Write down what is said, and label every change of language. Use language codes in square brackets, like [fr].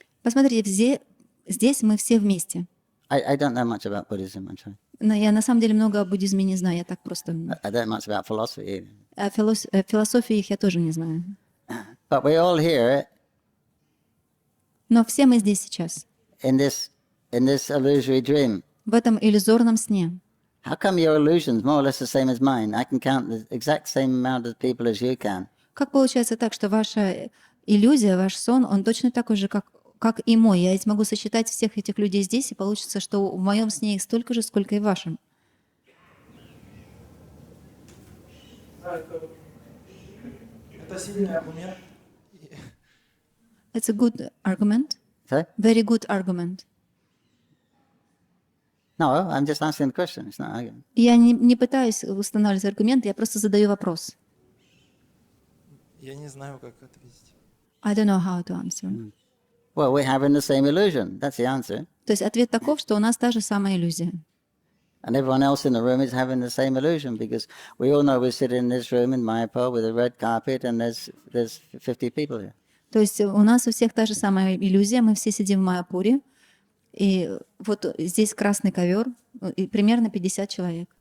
[ru] Посмотрите, здесь мы все вместе. [en] I don't know much about Buddhism, I'm sorry. [ru] Но я на самом деле много о буддизме не знаю, я так просто... [en] I don't know much about philosophy either. [ru] О философии их я тоже не знаю. [en] But we're all here [ru] Но все мы здесь сейчас, [en] in this illusory dream. [ru] в этом иллюзорном сне. [en] How come your illusion's more or less the same as mine? I can count the exact same amount of people as you can. [ru] Как получается так, что ваша иллюзия, ваш сон, он точно такой же, как и мой? Я ведь могу сосчитать всех этих людей здесь, и получится, что в моем сне их столько же, сколько и в вашем. Да, это сильный аргумент. [en] It's a good argument. Sorry? Very good argument. No, I'm just answering the question. It's not argument. [ru] Я не пытаюсь устанавливать аргумент, я просто задаю вопрос. Я не знаю, как ответить. [en] I don't know how to answer. Well, we're having the same illusion. That's the answer. [ru] То есть ответ таков, что у нас та же самая иллюзия. [en] And everyone else in the room is having the same illusion because we all know we're sitting in this room in Mayapur with a red carpet and there's 50 people here. [ru] То есть у нас у всех та же самая иллюзия, мы все сидим в Майяпуре, и вот здесь красный ковер, и примерно 50 человек.